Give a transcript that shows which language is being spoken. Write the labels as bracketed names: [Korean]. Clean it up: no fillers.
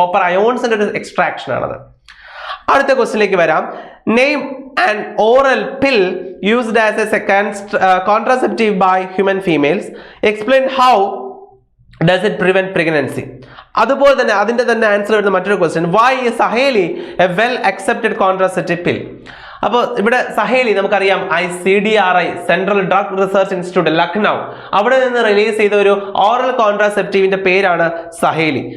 [Malayalam] Copper അയോൺസിന്റെ ഒരു extra action ആണത്. അടുത്ത ക്വസ്റ്റ്യനിലേക്ക് വരാം. [English] Name and oral pill used as a second contraceptive by human females. Explain how does it prevent pregnancy? [Malayalam] അതുപോലെ തന്നെ അതിന്റെ തന്നെ ആൻസർ വരുന്ന മറ്റൊരു question, [English] why is Saheli a well accepted contraceptive pill? [Malayalam] അപ്പോൾ ഇവിടെ സഹേലി നമുക്കറിയാം CDRI central drug research institute Lucknow, അവിടെ നിന്ന് റിലീസ് ചെയ്ത ഒരു ഓറൽ കോൺട്രാസെപ്റ്റീവിന്റെ പേരാണ് സഹേലി.